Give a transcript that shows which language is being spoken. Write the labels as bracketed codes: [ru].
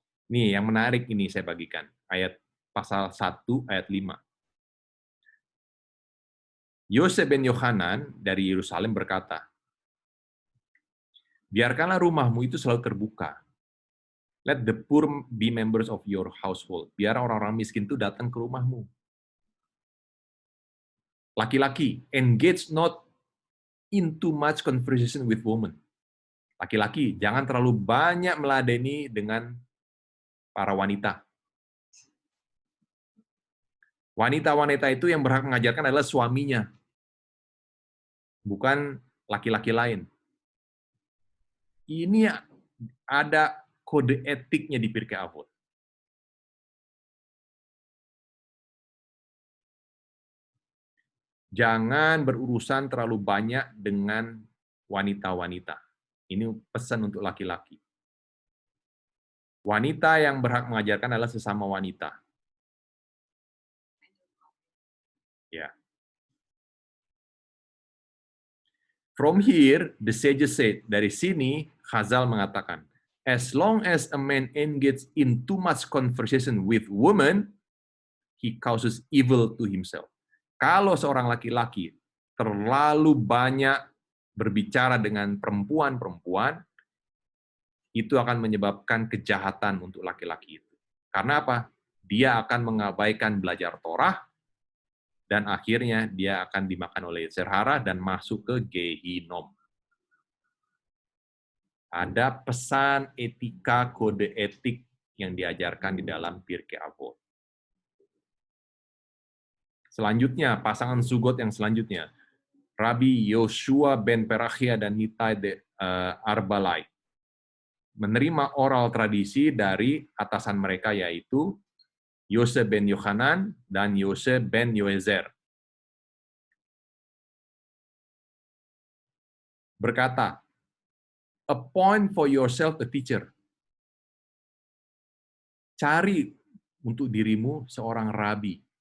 [id] Nih, yang menarik ini saya bagikan. Ayat pasal 1, ayat 5. Yosef ben Yohanan dari Yerusalem berkata, biarkanlah rumahmu itu selalu terbuka. [en] Let the poor be members of your household. [id] Biar orang-orang miskin itu datang ke rumahmu. [en] Laki-laki, engage not in too much conversation with women. [id] Laki-laki, jangan terlalu banyak meladeni dengan para wanita. Wanita-wanita itu yang berhak mengajarkan adalah suaminya, bukan laki-laki lain. Ini ada kode etiknya di Pirkei Avot. Jangan berurusan terlalu banyak dengan wanita-wanita. Ini pesan untuk laki-laki. Wanita yang berhak mengajarkan adalah sesama wanita. Ya. [en] From here, the sages said, [id] dari sini, Chazal mengatakan, [en] As long as a man engages in too much conversation with women, he causes evil to himself. [id] Kalau seorang laki-laki terlalu banyak berbicara dengan perempuan-perempuan, itu akan menyebabkan kejahatan untuk laki-laki itu. Karena apa? Dia akan mengabaikan belajar Torah, dan akhirnya dia akan dimakan oleh yetzer hara dan masuk ke Gehinom. Ada pesan etika, kode etik yang diajarkan di dalam Pirkei Avot. Selanjutnya, pasangan Zugot yang selanjutnya, Rabbi Yoshua ben Perachia dan Nitai de Arbalai, menerima oral tradisi dari atasan mereka, yaitu Yose ben Yohanan dan Yose ben Yoezer. [en] Berkata, appoint for yourself a teacher. [id] Cari untuk dirimu seorang rabi.